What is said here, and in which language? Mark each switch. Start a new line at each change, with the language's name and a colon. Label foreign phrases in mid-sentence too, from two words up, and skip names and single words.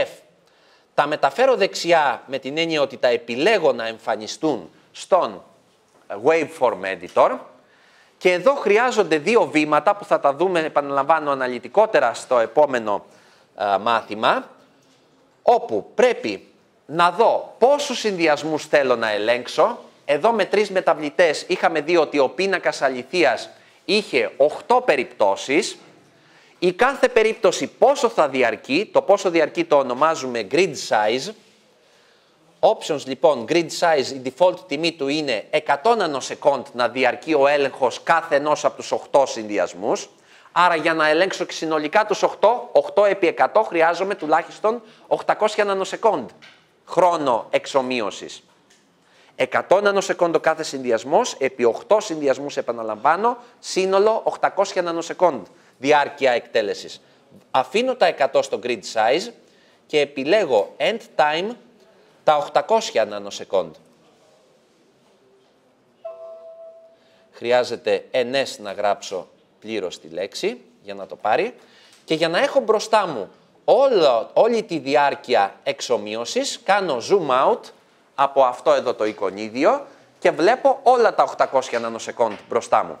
Greek: Τα μεταφέρω δεξιά με την έννοια ότι τα επιλέγω να εμφανιστούν στον Waveform Editor και εδώ χρειάζονται δύο βήματα που θα τα δούμε, επαναλαμβάνω, αναλυτικότερα στο επόμενο μάθημα, όπου πρέπει να δω πόσους συνδυασμούς θέλω να ελέγξω. Εδώ με 3 μεταβλητές είχαμε δει ότι ο πίνακας αληθείας είχε 8 περιπτώσεις. Η κάθε περίπτωση πόσο θα διαρκεί, το πόσο διαρκεί το ονομάζουμε
English: grid size.
Greek: Options λοιπόν,
English: grid size,
Greek: η default τιμή του είναι 100 nanosecond να διαρκεί ο έλεγχος κάθε ενός από τους 8 συνδυασμούς. Άρα για να ελέγξω συνολικά τους 8 επί 100 χρειάζομαι τουλάχιστον 800 nanosecond χρόνο εξομοίωσης. 100 nanosecond ο κάθε συνδυασμός, επί 8 συνδυασμούς επαναλαμβάνω, σύνολο 800 nanosecond διάρκεια εκτέλεσης. Αφήνω τα 100 στο
English: grid size
Greek: και επιλέγω
English: end time
Greek: τα 800 nanosecond. Χρειάζεται ns να γράψω πλήρως τη λέξη για να το πάρει και για να έχω μπροστά μου όλη τη διάρκεια εξομοίωσης κάνω
English: zoom out
Greek: από αυτό εδώ το εικονίδιο και βλέπω όλα τα 800 nanosecond μπροστά μου.